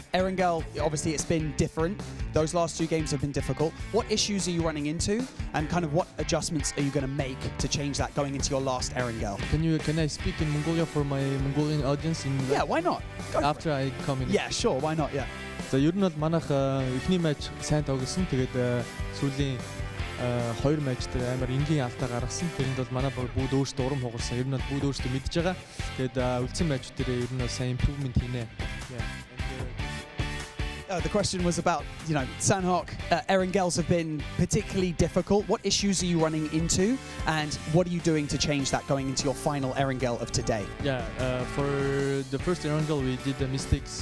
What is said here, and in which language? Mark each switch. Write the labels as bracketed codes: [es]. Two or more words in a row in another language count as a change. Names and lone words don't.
[en] Erangel, obviously it's been different. Those last 2 games have been difficult. What issues are you running into, and kind of what adjustments are you going to make to change that going into your last Erangel? Can I speak in Mongolia for my Mongolian audience? Yeah, why not? After I come in. Yeah, sure, why not? Yeah. [mn] За ер нь бол манайх эхний матч сайн тоглосон. Тэгээд сүүлийн 2 матч дээр амар энгийн алдаа гаргасан. Тэрэнд бол манай бүгд өөрсдөө урам хугарсан. Ер нь бол бүгд өөрсдөө мэдж байгаа. Тэгээд үлдсэн матч дээр ер нь сайн improvement хийнэ. [en] The question was about, you know, Sanhok, Erangels have been particularly difficult. What issues are you running into, and what are you doing to change that going into your final Erangel of today? Yeah, for the first Erangel we did the mistakes.